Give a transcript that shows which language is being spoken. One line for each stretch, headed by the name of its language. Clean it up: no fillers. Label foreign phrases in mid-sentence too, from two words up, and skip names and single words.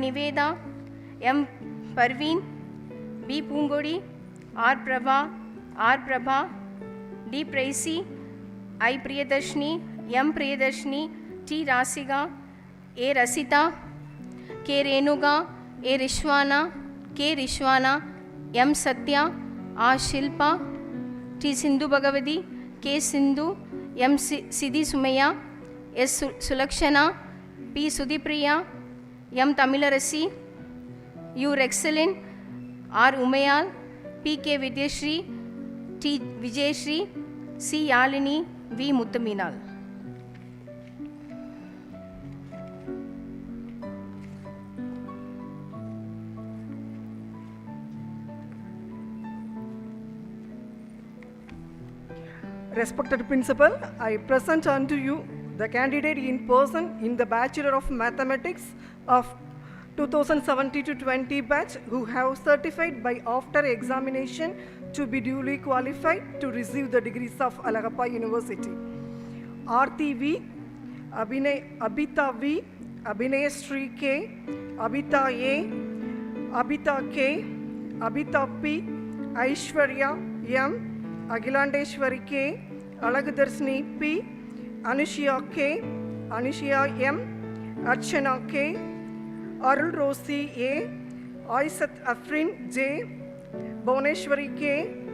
English: Niveda, M. Parveen, B. Pungodi, R. Prabha, D. Praisi, I. Priyadarshini, M. Priyadarshini, T. Rasiga, A. Rasita, K. Renuga, A. Rishwana, K. Rishwana, M. Satya, R. Shilpa, T. Sindhu Bhagavati, K. Sindhu, M. Siddhi Sumaya, S. Sulakshana, P. Sudhipriya, M. Tamilarasi, U. Rexcelin, R. Umayal, P. K. Vidyashri, T. Vijayashri, C. Yalini, V. Muttaminal. Respected Principal, I present unto you the candidate in person in the Bachelor of Mathematics of 2017-20 batch who have certified by after examination to be duly qualified to receive the degrees of Alagappa University: Aarti V, Abhita V, Abhinayasri K, Abhita A, Abhita K, Abhita P, Aishwarya M, Agilandeshwari K, Alagadarshini P, Anushya K, Anushya M, Archana K, Arul Rosi A, Aisat Afrin J, Bhuvaneshwari K,